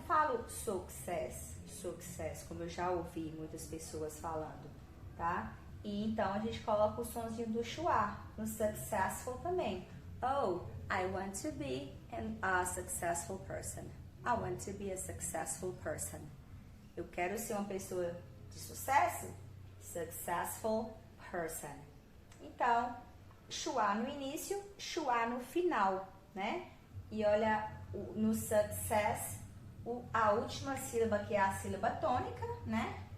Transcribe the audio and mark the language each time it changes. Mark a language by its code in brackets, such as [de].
[pt] Eu não falo success, como eu já ouvi muitas pessoas falando, tá? E então a gente coloca o sonzinho do schwa no successful também. [en] Oh, I want to be a successful person. I want to be a successful person. [pt] Eu quero ser uma pessoa de sucesso? [en] Successful person. [pt] Então, schwa no início, schwa no final, né? E olha, no success, a última sílaba que é a sílaba tônica, né?